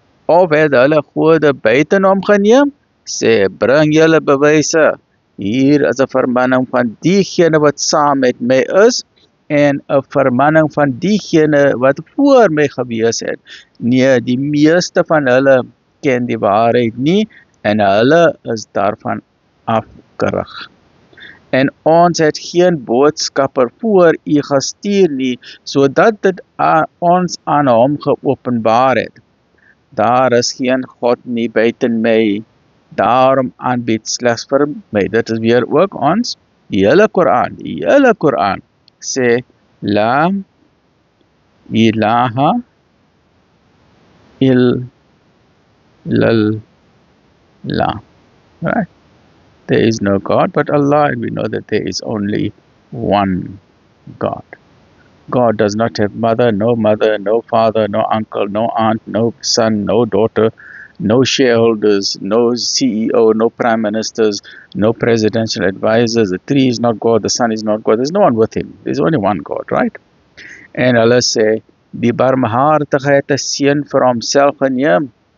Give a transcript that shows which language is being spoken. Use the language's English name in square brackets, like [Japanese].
[Afrikaans] Of het hulle gode buiten hom geneem? Sê, bring julle bewyse. Hier is 'n vermanning van diegene wat saam met my is, en 'n vermanning van diegene wat voor my gewees het. Nee, die meeste van hulle ken die waarheid nie, en hulle is daarvan afkerig. En ons het geen boodskapper voor u gestuur nie, sodat dit ons aan hom geopenbaar het. Daar is geen God nie buiten my, daarom aanbid slegs vir my. Dit is weer ook ons, die hele Koran sê, [Arabic] La ilaha illallah. [English] Right? There is no God but Allah, and we know that there is only one God. God does not have mother, no father, no uncle, no aunt, no son, no daughter, no shareholders, no CEO, no prime ministers, no presidential advisors. The tree is not God, the sun is not God. There's no one with him. There's only one God, right? [Afrikaans] En hulle sê, die barmhartige het 'n seun vir homself geneem.